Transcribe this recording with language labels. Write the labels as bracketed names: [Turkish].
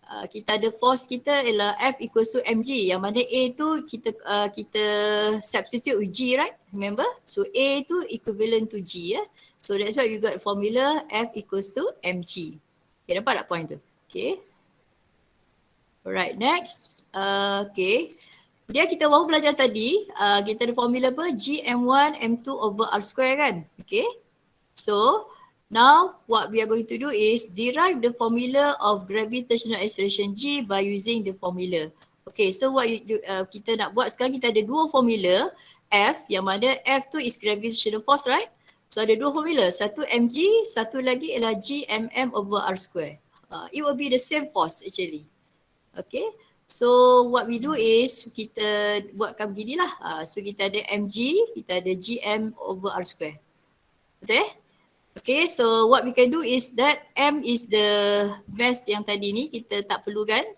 [Malay] Kita ada force kita ialah F equals to mg. Yang mana A tu kita substitute with G, [English] right? Remember? So A tu equivalent to G, So that's why you got formula F equals to mg. [Malay] Okay, dapat tak point tu? Okay. [English] Alright, next. [Malay] Okay. Dia kita baru belajar tadi, kita ada formula apa? Gm1 m2 over r square kan? Okay. [English] So, now what we are going to do is derive the formula of gravitational acceleration G by using the formula. [Malay] Okay, so what kita nak buat sekarang, kita ada dua formula F, yang mana F tu [English] is gravitational force, right? [Malay] So ada dua formula, satu mg, satu lagi ialah gmm over r square. [English] It will be the same force actually. Okay, so what we do is [Malay] kita buatkan beginilah. So kita ada mg, kita ada gm over r square. Betul? [English] Okay, so what we can do is that m is the mass [Malay] yang tadi ni kita tak perlukan.